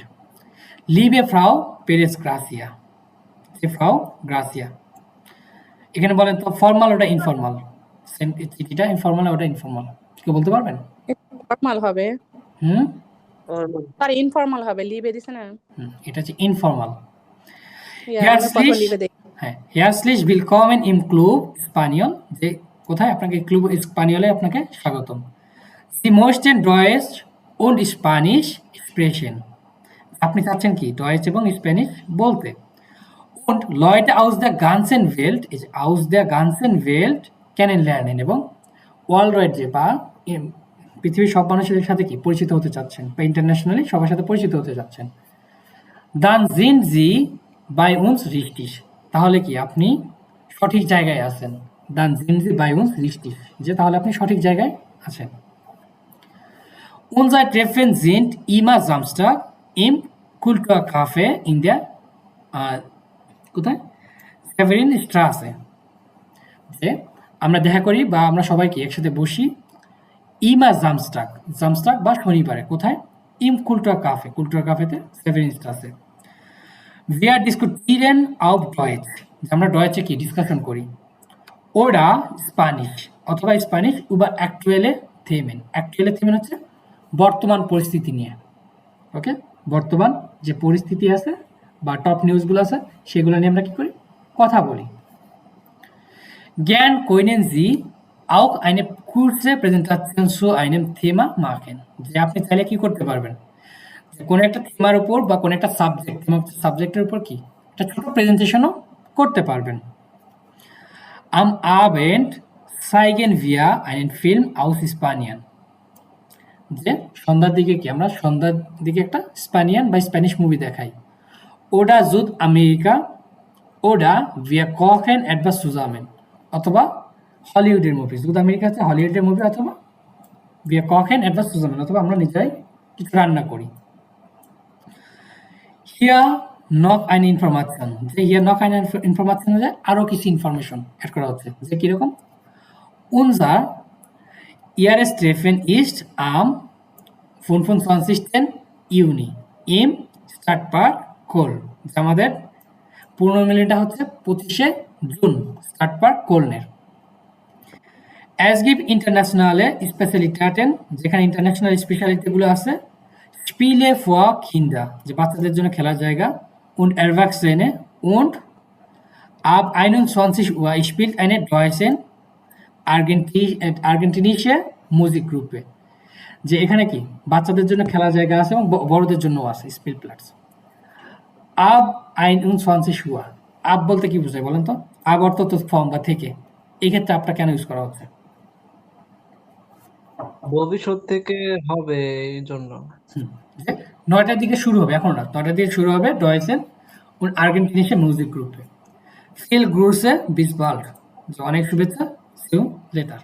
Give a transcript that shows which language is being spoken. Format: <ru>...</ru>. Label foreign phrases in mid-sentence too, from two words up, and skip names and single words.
<de>Liebe Frau Peres Gracia, যে Frau Gracia.</de> <bn>এখানে বলেন তো ফর্মাল ওটা ইনফর্মাল, চিঠিটা ইনফর্মাল ওটা ইনফর্মাল, কেউ বলতে পারবেন? ফর্মাল হবে, হুম, তার ইনফর্মাল হবে, লিবে দিছে না। এটা হচ্ছে ইনফর্মাল। আমরা কত লিবে দেই। হ্যাঁ,</bn> <de>herzlich willkommen im Club Spaniol,</de> <bn>যে কোথায় আপনাকে ক্লুব স্পানিয়লে আপনাকে স্বাগতম।</bn> <de>Sie möchten Deutsch und Spanish sprechen,</de> <bn>আপনি চাচ্ছেন কি ডয়েচ এবং স্প্যানিশ বলতে।</bn> <de>Und Leute aus der ganzen Welt, aus der ganzen Welt kennenlernen,</de> <bn>এবং ওয়ার্ল্ড যে বা পৃথিবীর সব মানুষের সাথে কি পরিচিত হতে চাচ্ছেন, বা ইন্টারন্যাশনালি সবার সাথে পরিচিত হতে চাচ্ছেন।</bn> <de>Dann sind Sie bei uns richtig,</de> <bn>তাহলে কি আপনি সঠিক জায়গায় আছেন।</bn> <de>Dann sind Sie bei uns richtig,</de> <bn>যে তাহলে আপনি সঠিক জায়গায় আছেন।</bn> <de>Unser Treffen sind immer Samstag im Kulturcafé in der</de> <bn>কোথায় সেভেরিন স্ট্রাসে, যে আমরা দেখা করি বা আমরা সবাই কি একসাথে বসি</bn> <de>immer Samstag,</de> <bn>জামস্টাক বা শনিবারে কোথায়,</bn> <de>im Kulturcafé,</de> <bn>কুলটুরকাফেতে সেভেরিন স্ট্রাসে।</bn> <de>Wir diskutieren auf Deutsch,</de> <bn>আমরা ডয়েচে কি ডিসকাশন করি। ওরা স্প্যানিশ অথবা স্প্যানিশ</bn> <de>über aktuelle Themen, aktuelle Themen</de> <bn>হচ্ছে বর্তমান পরিস্থিতি নিয়ে। ওকে, বর্তমান যে পরিস্থিতি আছে বা টপ নিউজগুলো আছে সেগুলো নিয়ে আমরা কি করি, কথা বলি।</bn> <de>Gern können Sie auch eine kurze Präsentation zu einem Thema machen,</de> <bn>যে আপনি চাইলে কি করতে পারবেন, কোন একটা থিমার উপর বা কোন একটা সাবজেক্টের উপর কি একটা ছোট প্রেজেন্টেশনও করতে পারবেন।</bn> <de>Am Abend zeigen wir einen Film aus Spanien,</de> <bn>যে সন্ধ্যার দিকে কি আমরা সন্ধ্যার দিকে একটা স্প্যানিয়ান বা স্প্যানিশ মুভি দেখাই।</bn> <de>Oder Südamerika oder wir kochen etwas zusammen,</de> <bn>অথবা হলিউডের মুভি, সুদ আমেরিকা আছে হলিউডের মুভি, অথবা</bn> <de>wir kochen etwas zusammen,</de> <bn>অথবা আমরা নিজেরাই কিছু রান্না করি।</bn> <de>Hier noch eine Information,</de> <bn>যে</bn> <de>hier noch eine Information</de> <bn>হচ্ছে আরো কিছু ইনফরমেশন অ্যাড করা হচ্ছে, যে কিরকম,</bn> <de>unser ERS-Treffen ist am 25. Juni im Stadtpark Köln,</de> <bn>আমাদের পুনর্মিলনীটা হচ্ছে 25 জুন স্টাডটপার্ক কোলনের।</bn> <de>Es gibt internationale Spezialitäten,</de> <bn>যেখানে ইন্টারন্যাশনাল স্পেশালিটিগুলো আছে।</bn> <de>Spiele für Kinder,</de> <bn>যে বাচ্চাদের জন্য খেলার জায়গা।</bn> <de>Und Erwachsene, und ab 21 Uhr spielt eine deutsche argentinische Musikgruppe,</de> <bn>যে এখানে কি বাচ্চাদের জন্য খেলার জায়গা আছে এবং বড়দের জন্য আছে স্পিলপ্লাটস।</bn> <de>ab 21 Uhr,</de> <bn>আব বলতে কি বোঝায় বলেন তো? আব অর্থ তো ফর্ম বা থেকে, এই ক্ষেত্রে আপটা কেন ইউজ করা হচ্ছে? ভবিষ্যৎ থেকে হবে এই জন্য। যে 9টার দিকে শুরু হবে, এখন না, 9টার দিকে শুরু হবে</bn> <de>deutschen und argentinische Musikgruppe. Viel Grüße, bis bald,</de> <bn>যে অনেক শুভেচ্ছা,</bn> <en>see you later।</en>